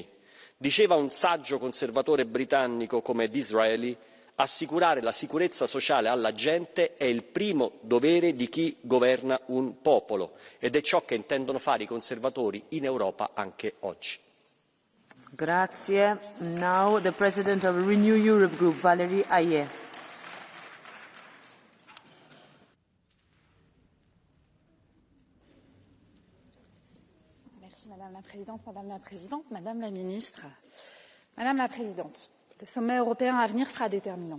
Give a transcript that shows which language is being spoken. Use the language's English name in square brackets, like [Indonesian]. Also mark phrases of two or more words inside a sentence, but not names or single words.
[Italian] Diceva un saggio conservatore britannico come Disraeli: assicurare la sicurezza sociale alla gente è il primo dovere di chi governa un popolo ed è ciò che intendono fare i conservatori in Europa anche oggi. Grazie. [English] Now the President of Renew Europe Group, Valérie Hayer. [French] Merci Madame la Présidente, Madame la Ministre. Madame la Présidente, le sommet européen à venir sera déterminant.